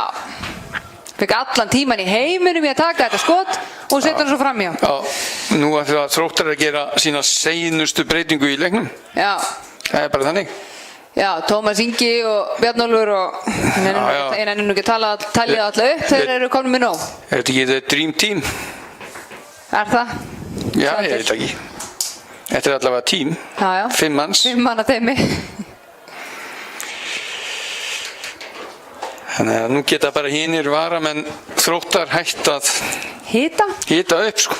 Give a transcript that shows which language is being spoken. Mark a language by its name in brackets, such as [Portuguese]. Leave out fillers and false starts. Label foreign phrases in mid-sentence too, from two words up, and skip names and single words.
[Icelandic] Fikk allan tíman í heiminum í að taka þetta skot og setja hann svo framhjá. Já. Nú ætlum við að Þróttar að gera sína seinustu breytingu í leiknum. Já. Það er bara þannig. Já, Tómas Ingi og Bjarnólfur og ég nenni nú ekki að talja alla upp, þeir eru komin með nóg. Er þetta ekki [English] the dream team? [Icelandic] Er það? Já, ég veit ekki. Þetta er allavega tím. Já. 5 manns. 5 manna teimi. Þannig að nú geta bara hinir varamenn Þróttar hætt að hita upp sko.